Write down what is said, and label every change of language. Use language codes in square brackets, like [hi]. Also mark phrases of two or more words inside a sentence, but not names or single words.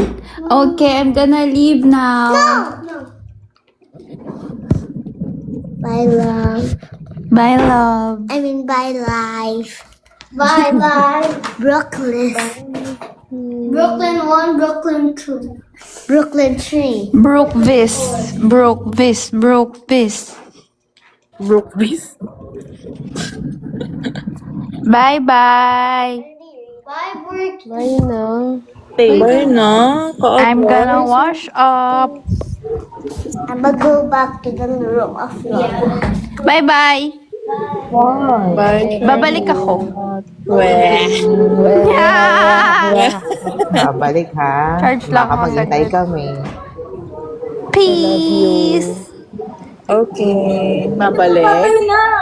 [en] Okay, I'm gonna leave now. No. Bye, love. Bye, love. I mean, bye, life. Bye, life. Brooklyn. Brooklyn 1, Brooklyn 2. Brooklyn 3. Brookvis. Brookvis. Brookvis. Brookvis. Bye-bye. Bye, Brooklyn. [tl] Bye na. Bye na. [en] I'm gonna wash up. I'm gonna go back to the room of love. Bye-bye. Bye. [tl] Babalik ako. Weh. [en] Yeah. [tl] Balik ha. Charge lang ako Makapag-hintay saglit. kami. [en] Peace. [tl] Okay. Mabalik. Ano na?